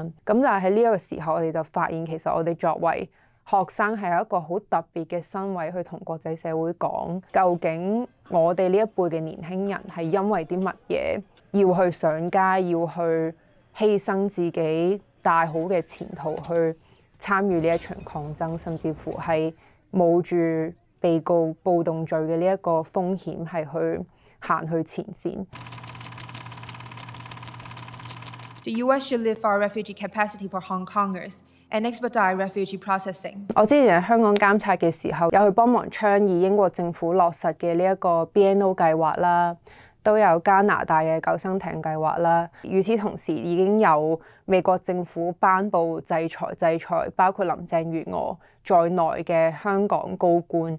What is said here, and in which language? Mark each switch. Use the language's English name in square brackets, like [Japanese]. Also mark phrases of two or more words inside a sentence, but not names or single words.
[Cantonese] 咁但係喺呢一個時候，我哋就發現其實我哋作為學生係有一個好特別嘅身位去同國際社會講，究竟我哋呢一輩嘅年輕人係因為啲乜嘢要去上街，要去犧牲自己大好嘅前途去參與呢一場抗爭，甚至乎係冒住被告暴動罪嘅呢一個風險係去行去前線。 [English] The US should lift our refugee capacity for Hong Kongers and expedite refugee processing. [Cantonese] 我之前喺香港監察嘅時候，有去幫忙倡議英國政府落實嘅呢一個 BNO 計劃啦，都有加拿大嘅救生艇計劃啦。與此同時，已經有美國政府頒布制裁包括林鄭月娥在內嘅香港高官。